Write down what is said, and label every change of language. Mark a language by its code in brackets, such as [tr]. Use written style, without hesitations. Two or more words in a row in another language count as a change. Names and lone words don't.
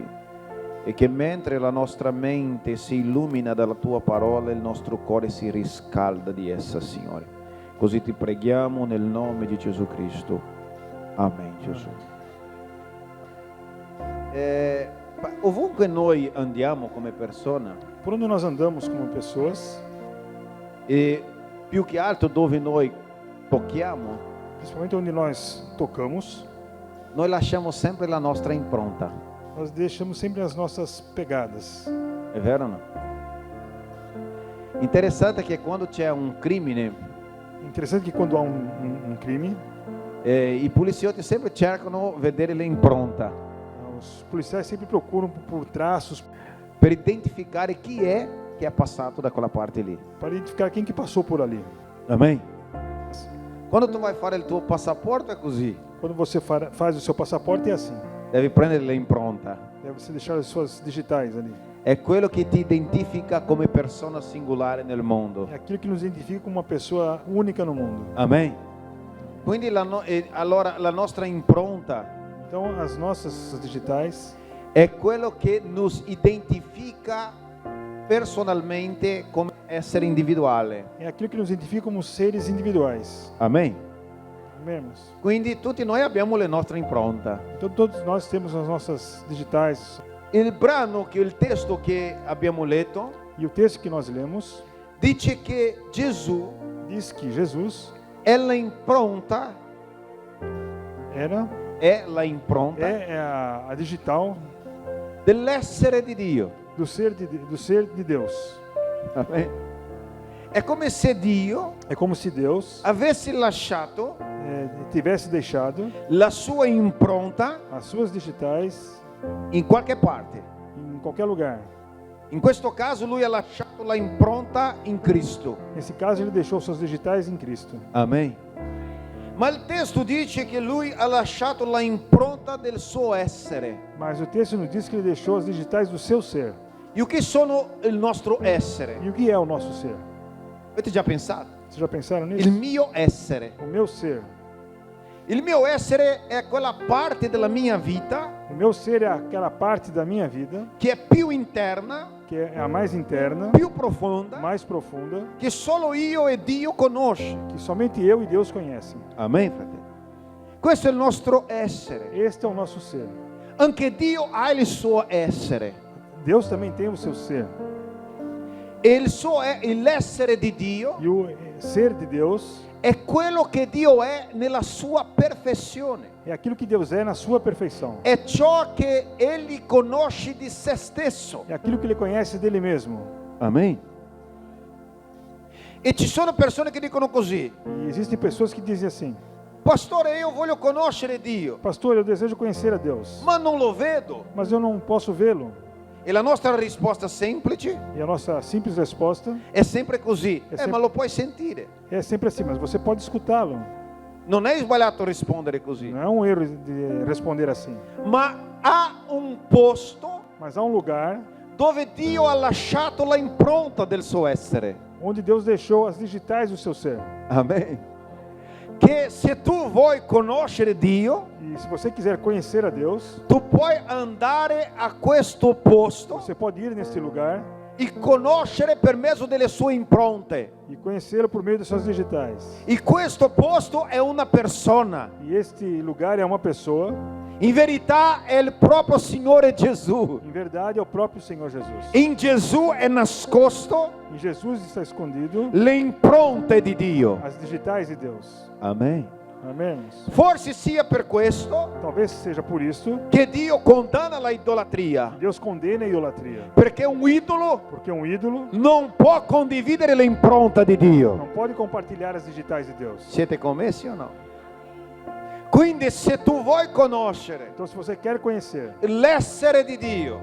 [it] E che mentre la nostra mente si illumina dalla tua parola, il nostro cuore si riscalda di essa, Signore. Così ti preghiamo nel nome di Gesù Cristo. Amen, Gesù. Ovunque noi andiamo come persona, [pt] Por onde nós andamos como pessoas, [it] e più che altro dove noi tocchiamo, [pt] principalmente onde nós tocamos, [it] noi lasciamo sempre la nostra impronta. [pt] nós deixamos sempre as nossas pegadas. [it] È vero o no? Interessante che quando c'è un crimine, [pt] Interessante que quando há um crime, [it] i poliziotti sempre cercano di vedere l'impronta [pt] os policiais sempre procuram por traços [it] per identificare chi è che ha passato da quella parte lì. [pt] para identificar quem que passou por ali. [it] Amen. Quando tu vai fare il tuo passaporto è così, [pt] Quando você faz o seu passaporte é assim. [it] devi prendere l'impronta. [pt] Deve você deixar as suas digitais ali. [it] È quello che ti identifica come persona singolare nel mondo. [pt] É aquilo que nos identifica como uma pessoa única no mundo. [it] Amen. Quindi allora la nostra impronta [pt] Então, as nossas digitais [it] è quello che nos identifica personalmente come essere individuale. [pt] é aquilo que nos identifica como seres individuais. [it] Amen. [pt] Amém, irmãos? [it] Quindi tutti noi abbiamo le nostre impronte. [pt] Então, todos nós temos as nossas digitais. [it] Il brano, che il testo che abbiamo letto, [pt] E o texto que nós lemos [it] dice che Gesù [pt] diz que Jesus [it] è la impronta, [pt] era, [it] è la impronta [pt] é a digital [it] dell'essere di Dio. [pt] do ser de Deus. [it] Amen. È come se Dio [pt] É como se Deus [it] avesse lasciato [pt] tivesse deixado [it] la sua impronta [pt] as suas digitais [it] in qualche parte. [pt] em qualquer lugar. [it] In questo caso lui ha lasciato la impronta in Cristo. [pt] Nesse caso, ele deixou suas digitais em Cristo. [it] Amen. Ma il testo dice che lui ha lasciato la impronta del suo essere. [pt] Mas o texto nos diz que ele deixou as digitais do seu ser. [it] E o che sono il nostro essere? [pt] E o que é o nosso ser? [it] Avete già pensato? [pt] Vocês já pensaram nisso? [it] Il mio essere. [pt] O meu ser. [it] Il mio essere è quella parte della mia vita [pt] O meu ser é aquela parte da minha vida [it] che è più interna, [pt] que é a mais interna, [it] più profonda, [pt] mais profunda, [it] che solo io e Dio conosce. [pt] que somente eu e Deus conhecem. [it] Amen, fratelli. Questo è il nostro essere. [pt] Este é o nosso ser. [it] Anche Dio ha il suo essere. [pt] Deus também tem o seu ser. [it] E l'essere di Dio [pt] E o ser de Deus [it] è quello che Dio è nella sua perfezione. [pt] é aquilo que Deus é na sua perfeição. [it] È ciò che Egli conosce di se stesso. [pt] É aquilo que ele conhece dele mesmo. [it] Amen. E ci sono persone che dicono così: [pt] E existem pessoas que dizem assim: [it] Pastore, io voglio conoscere Dio, [pt] Pastor, eu desejo conhecer a Deus, [it] ma non lo vedo. [pt] mas eu não posso vê-lo. [it] E la nostra risposta semplice [pt] E a nossa simples resposta [it] è sempre così: [pt] sempre- [it] ma lo puoi sentire. [pt] é sempre assim: mas você pode escutá-lo. [it] Non è sbagliato rispondere così, [pt] Não é um erro de responder assim. [it] ma ha un posto [pt] Mas há um lugar [it] dove Dio ha lasciato la impronta del suo essere. [pt] onde Deus deixou as digitais do seu ser. [it] Amen. Che se tu vuoi conoscere Dio, [pt] E se você quiser conhecer a Deus, [it] tu puoi andare a questo posto [pt] você pode ir neste lugar [it] e conoscere per mezzo delle sue impronte. [pt] e conhecê-lo por meio das suas digitais. [it] E questo posto è una persona. [pt] E este lugar é uma pessoa, [it] In verità è il proprio Signore Gesù. [pt] em verdade é o próprio Senhor Jesus. [it] In Gesù è nascosto [pt] Em Jesus está escondido [it] le impronte di Dio. [pt] as digitais de Deus. [it] Amen. [pt] Amém? [it] Forse sia per questo [pt] Talvez seja por isso [it] che Dio condanna la idolatria, [pt] que Deus condena a idolatria. [it] perché un idolo [pt] Porque um ídolo [it] non può condividere l'impronta di Dio. [pt] não pode compartilhar as digitais de Deus. [it] Siete connessi o no? Quindi se tu vuoi conoscere [pt] Então, se você quer conhecer [it] l'essere di Dio,